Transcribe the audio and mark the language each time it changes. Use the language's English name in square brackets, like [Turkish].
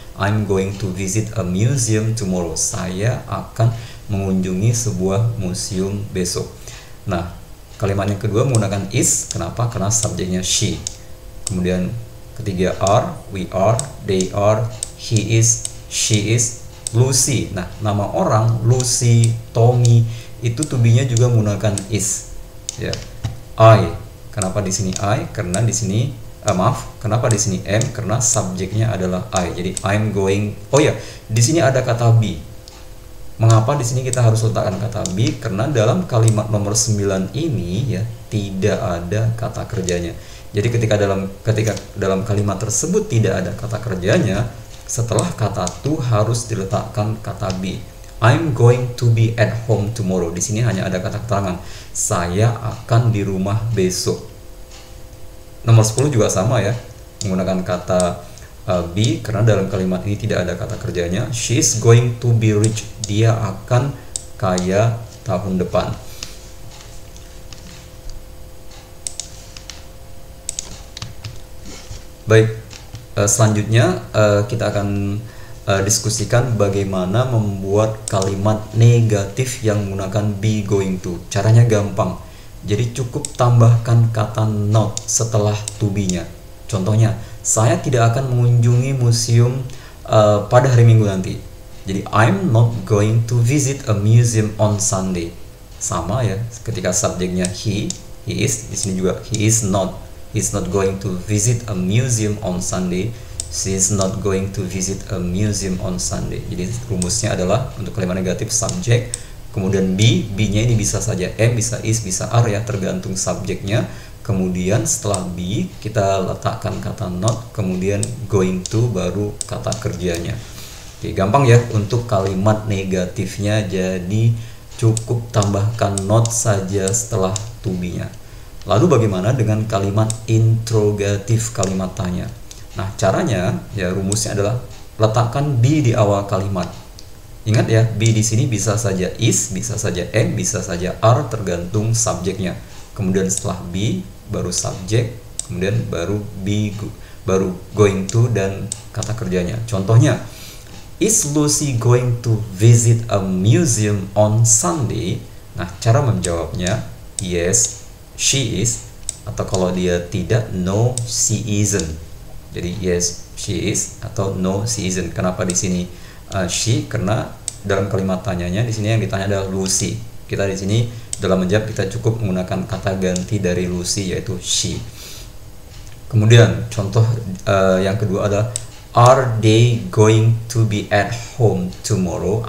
[English] I'm going to visit a museum tomorrow. [Indonesian] Saya akan mengunjungi sebuah museum besok. Nah, kalimat yang kedua menggunakan is. Kenapa? Karena subjeknya she. Kemudian ketiga [English] are, we are, they are, he is, she is, Lucy. [Indonesian] Nah, nama orang Lucy, Tommy itu to be-nya juga menggunakan is. Ya. I. Kenapa di sini I? Karena di sini kenapa di sini am? Karena subjeknya adalah I. Jadi [English] I'm going. [Indonesian] Oh ya, di sini ada kata be. Mengapa di sini kita harus letakkan kata be? Karena dalam kalimat nomor 9 ini ya tidak ada kata kerjanya. Jadi ketika dalam kalimat tersebut tidak ada kata kerjanya, setelah kata to harus diletakkan kata be. [English] I'm going to be at home tomorrow. [Indonesian] Di sini hanya ada kata keterangan, saya akan di rumah besok. Nomor 10 juga sama ya, menggunakan kata be, karena dalam kalimat ini tidak ada kata kerjanya. [English] She's going to be rich. [Indonesian] Dia akan kaya tahun depan. Baik, selanjutnya kita akan diskusikan bagaimana membuat kalimat negatif yang menggunakan be going to. Caranya gampang. Jadi cukup tambahkan kata not setelah to be-nya. Contohnya, saya tidak akan mengunjungi museum pada hari Minggu nanti. Jadi [English] I'm not going to visit a museum on Sunday. [Indonesian] Sama ya, ketika subjeknya he is, di sini juga he is not. [English] He's not going to visit a museum on Sunday. She is not going to visit a museum on Sunday. [Indonesian] Jadi rumusnya adalah untuk kalimat negatif subjek, kemudian be-nya ini bisa saja am, bisa is, bisa are ya, tergantung subjeknya. Kemudian setelah be kita letakkan kata not, kemudian going to baru kata kerjanya. Oke, gampang ya untuk kalimat negatifnya, jadi cukup tambahkan not saja setelah to be-nya. Lalu bagaimana dengan kalimat interrogatif, kalimat tanya? Nah, caranya ya rumusnya adalah letakkan be di awal kalimat. Ingat ya, be di sini bisa saja is, bisa saja am, bisa saja are, tergantung subjeknya. Kemudian setelah be baru subjek, kemudian baru be, baru going to dan kata kerjanya. Contohnya, [English] is Lucy going to visit a museum on Sunday? [Indonesian] Nah, cara menjawabnya [English] yes, she is, [Indonesian] atau kalau dia tidak, [English] no, she isn't. [Indonesian] Jadi [English] yes, she is, [Indonesian] atau [English] no, she isn't. [Indonesian] Kenapa di sini she? Karena dalam kalimat tanyanya di sini yang ditanya adalah Lucy. Kita di sini dalam menjawab kita cukup menggunakan kata ganti dari Lucy, yaitu she. Kemudian contoh yang kedua adalah [English] are they going to be at home tomorrow?